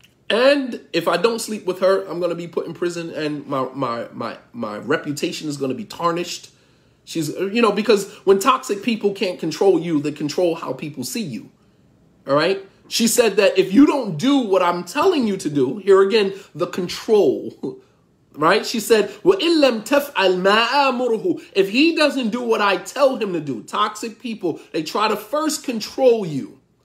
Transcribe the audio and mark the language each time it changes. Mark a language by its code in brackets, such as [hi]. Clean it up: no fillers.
[en] And if I don't sleep with her, I'm going to be put in prison and my reputation is going to be tarnished. She's, because when toxic people can't control you, they control how people see you. All right. She said that if you don't do what I'm telling you to do, here again, the control, right? She said, [ar] وَإِن لَمْ تَفْعَلْ مَا آمُرُهُ. [en] If he doesn't do what I tell him to do, toxic people, they try to first control you.